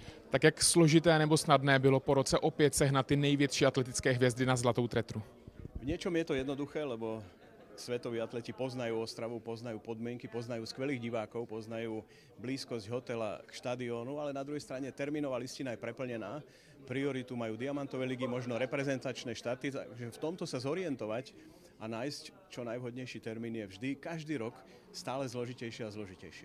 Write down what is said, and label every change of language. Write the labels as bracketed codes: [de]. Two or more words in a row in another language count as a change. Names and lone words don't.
[cs] Tak jak složité nebo snadné bylo po roce opět sehnat ty největší atletické hvězdy na zlatou tretru? [sk] V niečom je to jednoduché, lebo svetoví atleti poznajú Ostravu, poznajú podmienky, poznajú skvelých divákov, poznajú blízkosť hotela k štadiónu, ale na druhej strane termínová listina je preplnená. Prioritu majú diamantové ligy, možno reprezentačné štarty, takže v tomto sa zorientovať a nájsť čo najvhodnejší termín je vždy, každý rok stále zložitejšie a zložitejšie.